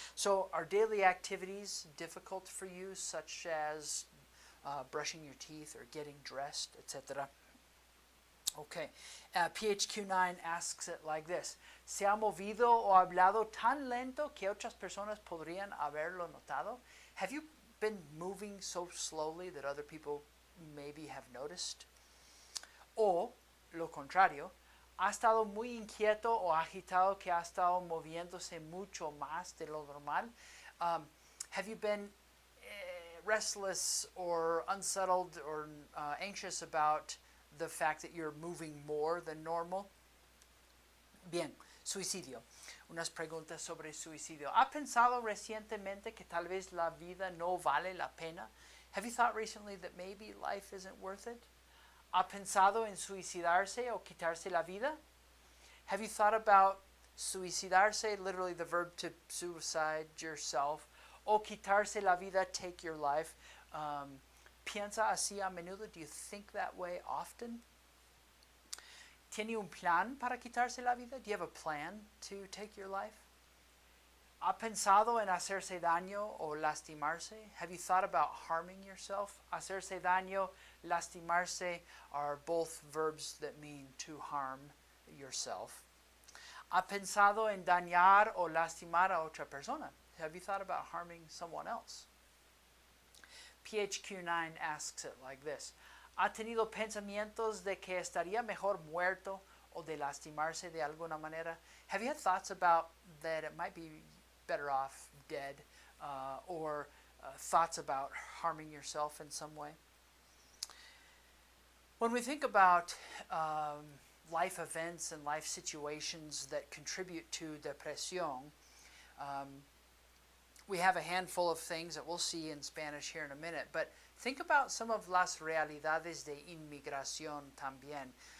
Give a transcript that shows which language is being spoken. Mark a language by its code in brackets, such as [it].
[en] So are daily activities difficult for you, such as brushing your teeth or getting dressed, etc.? Okay, PHQ9 asks it like this. [es] ¿Se ha movido o hablado tan lento que otras personas podrían haberlo notado? [en] Have you been moving so slowly that other people maybe have noticed? [es] O, lo contrario, ¿ha estado muy inquieto o agitado que ha estado moviéndose mucho más de lo normal? [en] Have you been restless or unsettled or anxious about the fact that you're moving more than normal? [es] Bien, suicidio. Unas preguntas sobre suicidio. ¿Ha pensado recientemente que tal vez la vida no vale la pena? [en] Have you thought recently that maybe life isn't worth it? [es] ¿Ha pensado en suicidarse o quitarse la vida? [en] Have you thought about suicidarse, literally the verb to suicide yourself, [es] o quitarse la vida, [en] take your life? [es] ¿Piensa así a menudo? [en] Do you think that way often? [es] ¿Tiene un plan para quitarse la vida? [en] Do you have a plan to take your life? [es] ¿Ha pensado en hacerse daño o lastimarse? [en] Have you thought about harming yourself? [es] Hacerse daño, lastimarse [en] are both verbs that mean to harm yourself. [es] ¿Ha pensado en dañar o lastimar a otra persona? [en] Have you thought about harming someone else? PHQ9 asks it like this. [es] ¿Ha tenido pensamientos de que estaría mejor muerto o de lastimarse de alguna manera? [en] Have you had thoughts about that it might be better off dead, or thoughts about harming yourself in some way? When we think about life events and life situations that contribute to depresión, we have a handful of things that we'll see in Spanish here in a minute, but think about some of [es] las realidades de inmigración también.